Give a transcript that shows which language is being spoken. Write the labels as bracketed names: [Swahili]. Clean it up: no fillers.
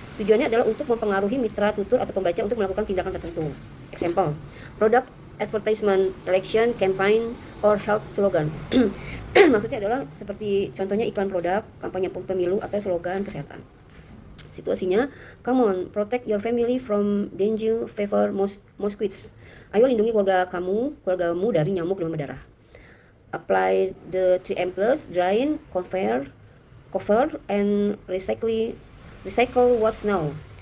[Indonesian] Tujuannya adalah untuk mempengaruhi mitra tutur atau pembaca untuk melakukan tindakan tertentu. [English] Example, product advertisement, election campaign, or health slogans. [Indonesian] Maksudnya adalah seperti contohnya iklan produk, kampanye pemilu, atau slogan kesehatan. Situasinya, [English] come on, protect your family from dengue fever mosquitoes. [Indonesian] Ayo lindungi keluargamu dari nyamuk demam berdarah. [English] Apply the 3M+, drying, cover, and recycle what's now.